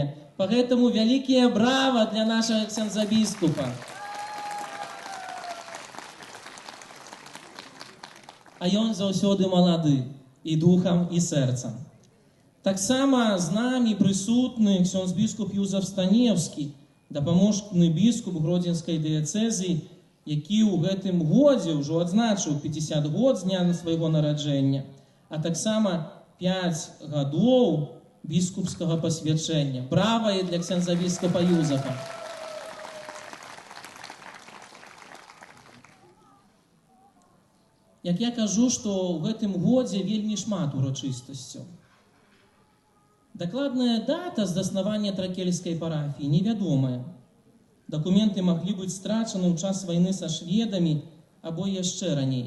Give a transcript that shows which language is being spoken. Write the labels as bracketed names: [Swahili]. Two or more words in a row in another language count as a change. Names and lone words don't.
[Polish] Поэтому wielkie brawa dla naszego księdza biskupa. A on zawsze młody i duchem, i sercem. Tak samo z nami присутний ksiądz biskup Józef Staniewski, [Belarusian] дапаможны biskup Гродзенскай дыяцэзіі, які ў гэтым годзе ўжо адзначыў 50 год з дня свайго нараджэння, а таксама 5 гадоў біскупскага пасвячэння. Брава і для [Polish] księdza biskupa Józefa. [Belarusian] Як я кажу, што ў гэтым годзе вельмі шмат урачыстасцяў. Дакладная дата заснавання тракельскай парафіі невядомая. Дакументы маглі быць страчаны ў час вайны са шведамі або яшчэ раней.